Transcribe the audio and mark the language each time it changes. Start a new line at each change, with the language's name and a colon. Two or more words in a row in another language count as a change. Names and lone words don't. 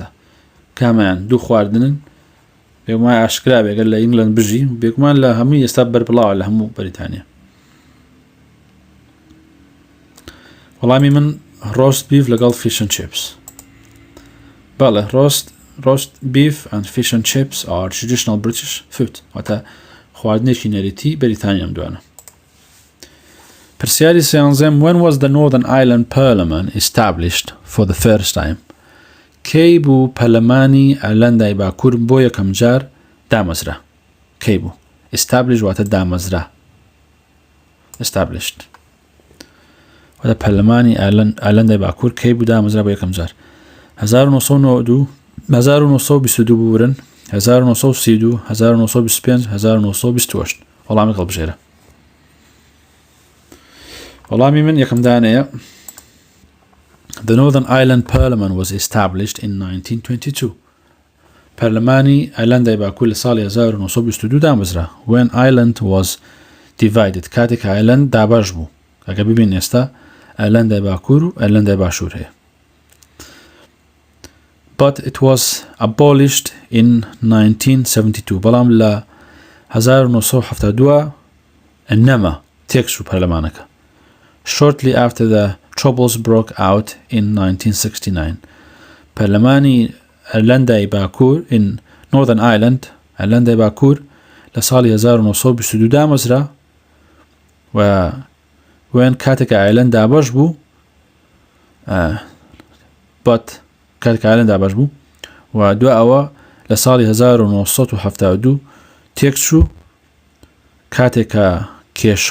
Central Kurdish: کامیان دوو خواردنن بێگومان ئاشکرا بێگەر لە ئینگلند بژی بێگومان لە هەمووی ئێستا بەربڵاوە لە هەموو بەریتانیا. وەڵامی من
English: roast beef
Central Kurdish: لەگەڵ
English: fish and chips. بەڵێ roast beef and fish and chips are traditional British food
Central Kurdish: واتە خواردنێکی نەریتی بەریتانیا ئەم دوانە. پرسیاری سیانزەم
English: when was the Northern Ireland Parliament established for the first time
Central Kurdish: کەی بوو پەرلەمانی ئایرلەندای باکوور بۆ یەکەم جار دامەزرا کەی بوو establish واتە دامەزرا established واتە پەرلەمانی ئایرلەندای باکوور کەی بوو دامەزرا بۆ یەکەم جار 1992 1922 بورن 1932 1925 1928 وەڵامی هەڵبژێرە وەڵامی من یەکەم دانەیە
English: The Northern Ireland Parliament was established in 1922
Central Kurdish: پەرلەمانی ئایرلەندای باکوور لە ساڵی 1922 دامەزرا
English: when Ireland was divided
Central Kurdish: کاتێک ئایرلەند دابەش بوو ئەگە ببین ئێستا ئایرلەندای باکوور و ئایرلەندای باشوور هەیە
English: but it was abolished in 1972
Central Kurdish: بەڵام لە 1972 نەما تێکچوو پەرلەمانەکە
English: shortly after the troubles broke out in 1969
Central Kurdish: پەرلەمانی ئایرلەندای باکوور
English: in Northern Ireland
Central Kurdish: ئایرلەندای باکوور لە ساڵی 1922 دامەزرا و وێن کاتێک ئایرلەند دابەش بوو but کاتێک ئایرلەند دابەش بوو و دوای ئەوە لە ساڵی 1972 تێکچوو کاتێکە کێشە